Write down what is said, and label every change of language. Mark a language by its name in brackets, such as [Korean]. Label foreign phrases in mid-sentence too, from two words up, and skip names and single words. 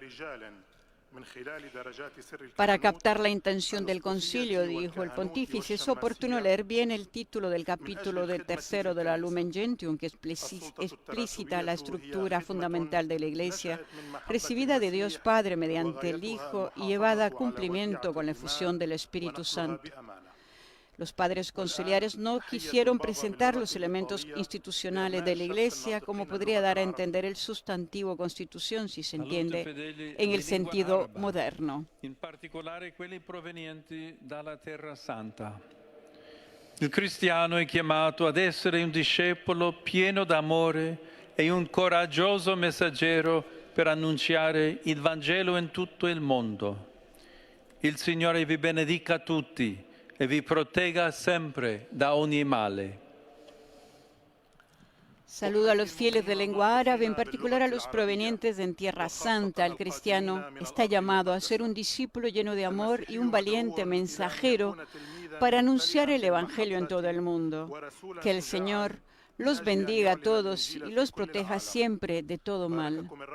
[Spanish] Para captar la intención del concilio, dijo el pontífice, es oportuno leer bien el título del capítulo 3 de la Lumen Gentium, que explicita la estructura fundamental de la Iglesia, recibida de Dios Padre mediante el Hijo y llevada a cumplimiento con la efusión del Espíritu Santo. Los padres conciliares no quisieron presentar los elementos institucionales de la Iglesia, como podría dar a entender el sustantivo Constitución, si se entiende en el sentido moderno. [Italian] In particolare quelli provenienti dalla Terra Santa. Il cristiano è chiamato ad essere un discepolo pieno d'amore e un coraggioso messaggero per annunciare il Vangelo in tutto il mondo. Il Signore vi benedica tutti e vi protegga sempre da ogni male. [Spanish] Saludo a los fieles de lengua árabe, en particular a los provenientes de Tierra Santa. El cristiano está llamado a ser un discípulo lleno de amor y un valiente mensajero para anunciar el Evangelio en todo el mundo. Que el Señor los bendiga a todos y los proteja siempre de todo mal.